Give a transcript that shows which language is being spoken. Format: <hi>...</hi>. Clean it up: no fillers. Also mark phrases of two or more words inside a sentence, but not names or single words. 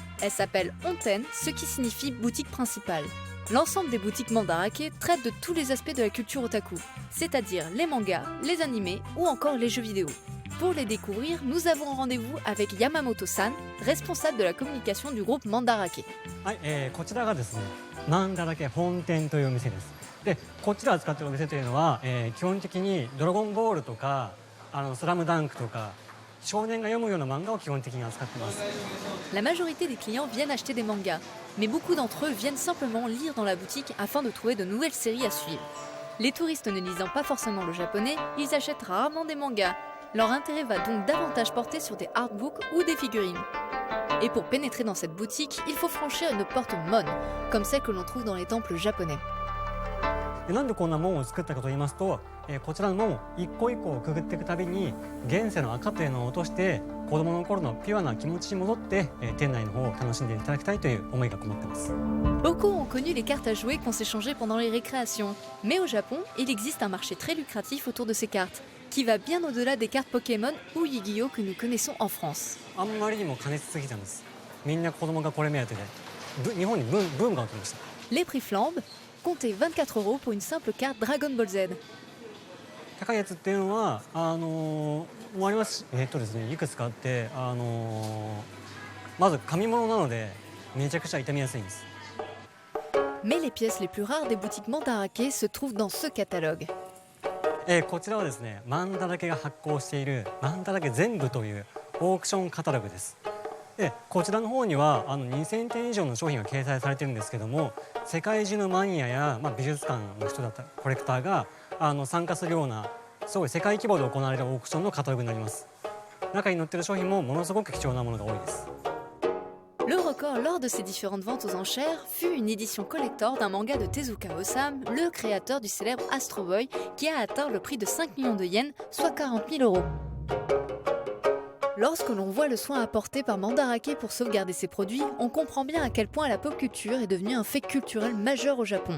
<fr>Elle s'appelle Onten, ce qui signifie boutique principale. L'ensemble des boutiques Mandarake traitent de tous les aspects de la culture otaku, c'est-à-dire les mangas, les animés ou encore les jeux vidéo. Pour les découvrir, nous avons rendez-vous avec Yamamoto-san, responsable de la communication du groupe Mandarake.</fr> <ja>はい、こちらがですね、マンダラケ本店というお店です。で、こちら扱っているお店というのは、基本的にドラゴンボールとか、スラムダンクとか、少年が読むような漫画を基本的に扱っています。</ja> <fr>La majorité des clients viennent acheter des mangas, mais beaucoup d'entre eux viennent simplement lire dans la boutique afin de trouver de nouvelles séries à suivre. Les touristes ne lisant pas forcément le japonais, ils achètent rarement des mangas. Leur intérêt va donc davantage porter sur des artbooks ou des figurines. Et pour pénétrer dans cette boutique, il faut franchir une porte Mon, comme celle que l'on trouve dans les temples japonais.</fr> <ja>で、なんでこんな門を作ったかと言いますと、こちらの門を一個一個くぐっていくたびに現世の赤というのを落として子供の頃のピュアな気持ちに戻って、店内の方を楽しんでいただきたいという思いがこもっています。</ja> <fr>Beaucoup ont connu les cartes à jouer qu'on s'échangeait pendant les récréations. Mais au Japon, il existe un marché très lucratif autour de ces cartes, qui va bien au-delà des cartes Pokémon ou Yu-Gi-Oh que nous connaissons en France.</fr> <ja>あんまりにも過熱すぎたんです。みんな子供がこれ目当てで、日本にブームが起きました。</ja> <fr>Les prix flambent, comptez 24 € pour une simple carte Dragon Ball Z.</fr> <ja>高いやつっていうのはもうありますし、ですね、いくつかあって、まず紙物なのでめちゃくちゃ傷みやすいんです。</ja> <fr>Mais les pièces les plus rares des boutiques Mandarake se trouvent dans ce catalogue.</fr> <ja>こちらはですね、マンダラケが発行しているマンダラケ全部というオークションカタログです。で、こちらの方には2000点以上の商品が掲載されているんですけども、世界中のマニアや、美術館の人だったコレクターが参加するようなすごい世界規模で行われるオークションのカタログになります。中に載っている商品もものすごく貴重なものが多いです。</ja> <fr>Le record lors de ces différentes ventes aux enchères fut une édition collector d'un manga de Tezuka Osamu, le créateur du célèbre Astro Boy, qui a atteint le prix de 5 millions de yens, soit 40 000 €. Lorsque l'on voit le soin apporté par Mandarake pour sauvegarder ses produits, on comprend bien à quel point la pop culture est devenue un fait culturel majeur au Japon.</fr>